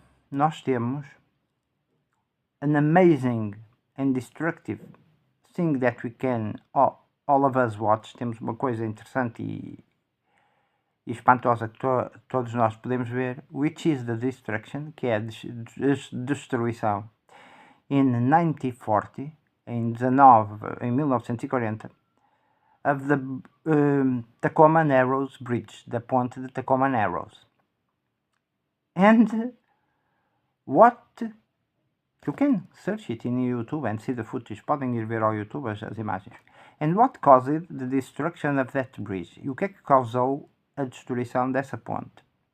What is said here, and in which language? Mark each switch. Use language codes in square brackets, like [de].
[pt] Nós temos [en] an amazing and destructive thing that we can, all of us watch. [pt] Temos uma coisa interessante e espantosa que todos nós podemos ver, [en] which is the destruction, [pt] que é a destruição. [en] In 1940, [pt] em 1940, [en] of the Tacoma Narrows Bridge, [pt] da ponte de Tacoma Narrows. [en] And what, you can search it in YouTube and see the footage, [pt] podem ir ver ao YouTube as imagens. [en] And what caused the destruction of that bridge? [pt] E o que é que causou a destruição dessa ponte?